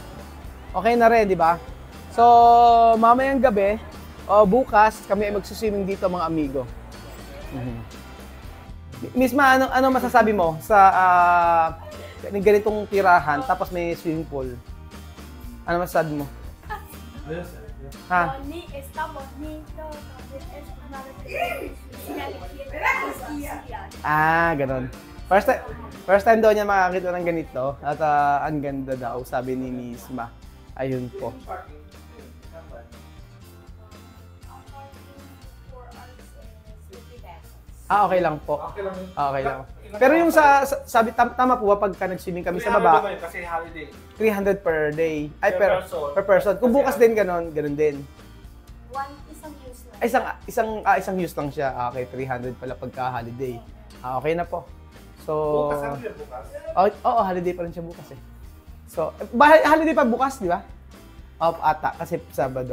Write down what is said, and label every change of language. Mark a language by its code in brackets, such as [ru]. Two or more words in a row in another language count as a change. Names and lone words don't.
[tl] Okay na rin, di ba? So, mamayang gabi, bukas, kami ay magsuswimming dito, mga amigo. Misma, ano masasabi mo sa ganitong tirahan, tapos may swimming pool? Ano masasabi mo? [pt] Está bonito. [tl] Ganun. [en] First time [tl] daw niya makakita ng ganito at ang ganda daw, sabi ni Misma. Ayun po. Okay lang po. Okay lang. Pero yung sabi, tama po ba pagka nag-swimming kami sa baba? Kasi holiday. [en] 300 per day. Ay, Per person. per person. [tl] Kung bukas din ganun din. Isang use lang. Isang use lang siya. Okay, 300 pala pagka holiday. Okay na po. So, Bukas, ano yun bukas? Oo, holiday pa rin siya bukas eh. So, holiday pa bukas, di ba? Ata, kasi Sabado.